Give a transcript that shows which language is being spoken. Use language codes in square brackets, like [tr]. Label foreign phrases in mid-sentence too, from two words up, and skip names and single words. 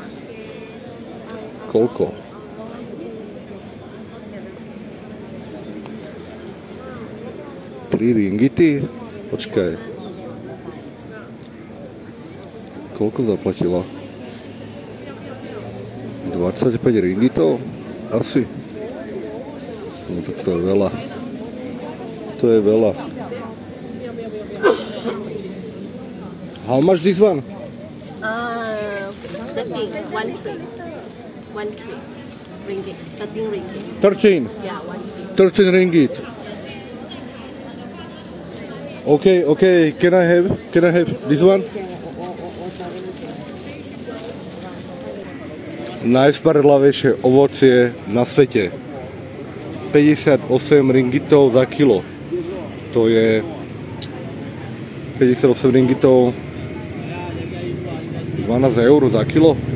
[sk] Koľko? Tri ringity? Počkaj. Koľko zaplatila? 25 ringitov? Asi. No tak to je veľa. To je veľa. [en] How much this one? 13 ringgit. 13 ringgit. 13? Yeah, 13 ringgit. Okay, can I have this one? [sk] Najsparlavejšie ovocie na svete. 58 ringitov za kilo. To je 58 ringitov 12 eur za kilo.